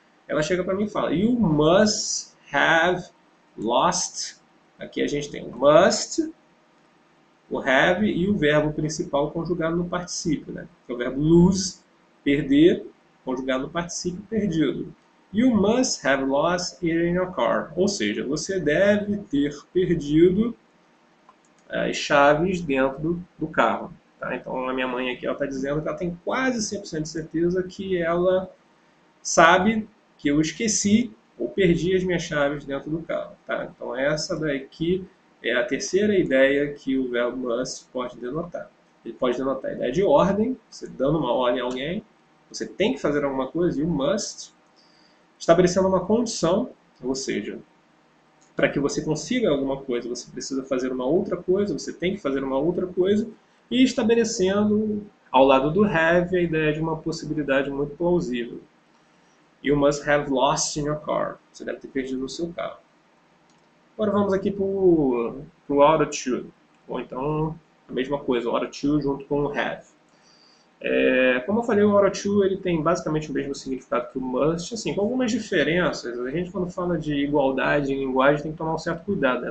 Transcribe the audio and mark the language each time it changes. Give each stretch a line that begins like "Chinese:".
Portuguese: Ela chega para mim e fala,
English: you must have lost.
Portuguese: Aqui a gente tem o must, o have e o verbo principal conjugado no particípio, né? Que é o verbo lose, perder, conjugado no particípio perdido.
English: You must have lost it in your car.
Portuguese: Ou seja, você deve ter perdido as chaves dentro do carro. Tá? Então a minha mãe aqui está dizendo que ela tem quase 100% de certeza que ela sabe que eu esqueci ou perdi as minhas chaves dentro do carro. Tá? Então essa daqui é a terceira ideia que o verbo must pode denotar. Ele pode denotar a ideia de ordem, você dando uma ordem a alguém, você tem que fazer alguma coisa, you must, estabelecendo uma condição, ou seja, para que você consiga alguma coisa, você precisa fazer uma outra coisa, você tem que fazer uma outra coisa, e estabelecendo, ao lado do have, a ideia de uma possibilidade muito plausível.
English: You must have lost in your car.
Portuguese: Você deve ter perdido o seu carro. Agora vamos aqui para o ought to, ou então a mesma coisa, o ought to junto com o have. Como eu falei, o ought to ele tem basicamente o mesmo significado que o must, assim, com algumas diferenças. A gente, quando fala de igualdade em linguagem, tem que tomar um certo cuidado. Né?